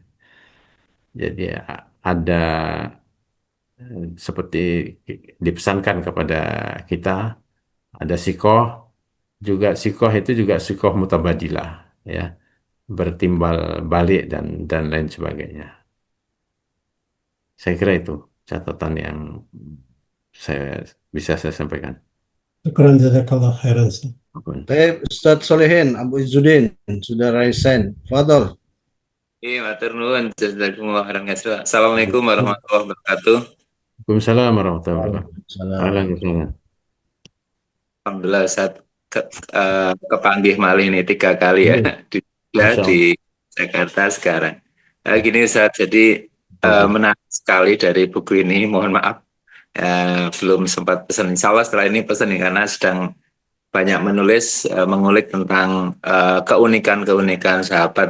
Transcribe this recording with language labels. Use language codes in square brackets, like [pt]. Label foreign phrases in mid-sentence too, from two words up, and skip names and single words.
[id] Jadi ya, ada seperti dipesankan kepada kita, ada sikoh, juga sikoh itu juga [ar] ثقة متبادلة, [id] ya, bertimbal balik dan lain sebagainya. Saya kira itu catatan yang saya sampaikan. [ar] شكرا جزاك الله خيرا. [id] Ustaz. Baik, Ustadz Solehin, Abu Izzuddin, sudah raisen. Fadol. [jv] Iya, matur nuwun. [ar] جزاكم الله خيرا كثيرا. السلام عليكم ورحمة الله وبركاته. وعليكم السلام ورحمة الله وبركاته. Waalaikumsalam. أهلا وسهلا. [id] Alhamdulillah saat [jv] kepanggih malih [id] ini 3 kali ya di, [ar] Masya [id] di Jakarta sekarang. Gini saat jadi menarik sekali dari buku ini. Mohon maaf belum sempat pesan. [ar] إن شاء الله [id] setelah ini pesan karena sedang banyak menulis mengulik tentang keunikan-keunikan sahabat.